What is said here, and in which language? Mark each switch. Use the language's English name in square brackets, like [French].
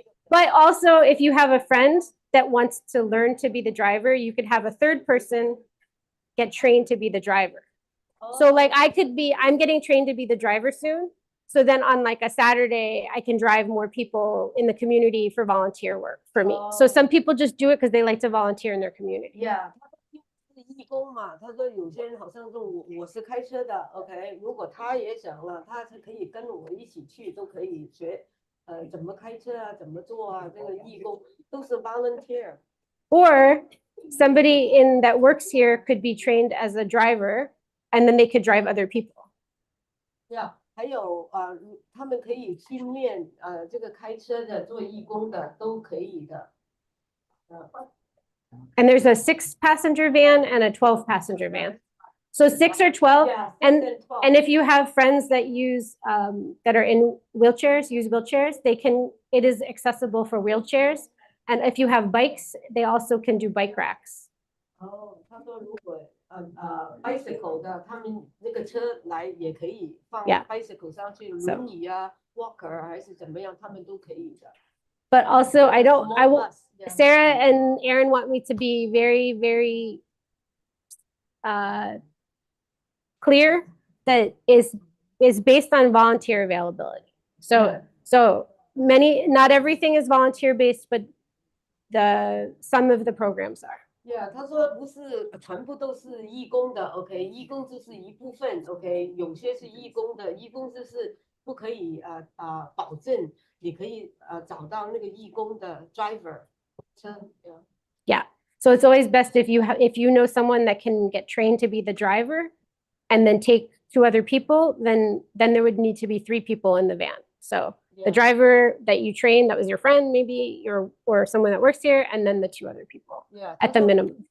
[English] But also, if you have a friend that wants to learn to be the driver, you could have a third person get trained to be the driver. So like I'm getting trained to be the driver soon. So then on like a Saturday, I can drive more people in the community for volunteer work for me. So some people just do it because they like to volunteer in their community. Yeah. [Chinese] 是义工嘛，他说有些人好像说我是开车的 ，OK， 如果他也想了，他可以跟我一起去，都可以学，怎么开车啊，怎么做啊，这个义工都是 volunteer。 [English] Or somebody that works here could be trained as a driver, and then they could drive other people. [Chinese] Yeah， 还有他们可以训练这个开车的、做义工的都可以的。 [English] And there's a 6-passenger van and a 12-passenger van. So 6 or 12, Yeah, and 6 12. and if you have friends that use that are in wheelchairs, it is accessible for wheelchairs. And if you have bikes, they also can do bike racks. [Chinese] 哦，他说如果bicycle 的，他们那个车来也可以放 [English] Yeah. [Chinese] bicycle 上去，轮椅啊、walker 还是怎么样，他们都可以的。 [English] But also, I Small will. bus, yeah. Sarah and Aaron want me to be very, very clear that is based on volunteer availability. So not everything is volunteer based, but some of the programs are. [Chinese] Yeah， 他说不是全部都是义工的 ，OK， 义工就是一部分 ，OK， 有些是义工的，义工就是不可以保证你可以找到那个义工的 driver， [English] Yeah. So it's always best if you know someone that can get trained to be the driver and then take 2 other people, then there would need to be 3 people in the van. So the driver that you trained, that was your friend, maybe or someone that works here, and then the 2 other people at the minimum.